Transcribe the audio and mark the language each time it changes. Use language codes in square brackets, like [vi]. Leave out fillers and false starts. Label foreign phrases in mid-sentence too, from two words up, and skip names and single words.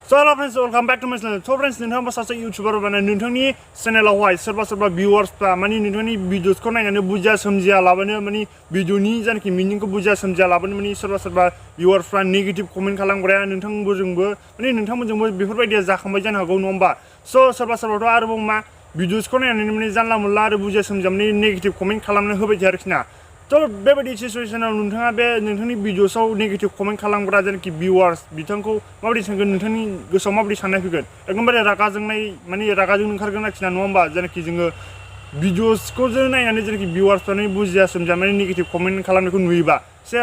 [en] So hello friends, welcome back to my channel. So friends, [brx] नोंथाङा सासे YouTuber बानाय नोंथांनि चेनेलावहाय सोरबा viewers-फ्रा माने नोंथांनि भिडिअ'सखौ नायनानै बुजिया सोमजिया लाबानो माने भिडिअ'नि जानाखि मिनिंखौ बुजिया सोमजिया लाबानो माने सोरबा viewers-फ्रा [en] negative comment [brx] खालामग्राया नोंथांमोनजोंबो बेफोरबायदिया जाखांबाय जानो हागौ नङा होमबा सो सोरबाथ' आरोबाव मा भिडिअ'सखौ नायनानै माने जानला मोनला आरो बुजिया सोमजिया माने [en] negative comment [brx] खालामनो होबाय थायो आरोखि ना तो बेबायदि सिचुएशनाव नोंथाङा बे नोंथांनि भिडिअ'सआव [en] negative comment [brx] खालामग्रा जायनाखि भिउवार्स बिथांखौ माबायदि सानगोन नोंथांनि गोसोआव माबायदि साननाय फैगोन एकदमबारे रागा जोंनाय माने रागाजों ओंखारगोन आरोखि ना नङा होमबा जायनाखि जोङो भिडिअ'सखौ जों नायनानै जायनाखि भिउवार्सफ्रानो बुजिया सोमजिया माने [en] negative comment [brx] खालामनायखौ नुयोबा एसे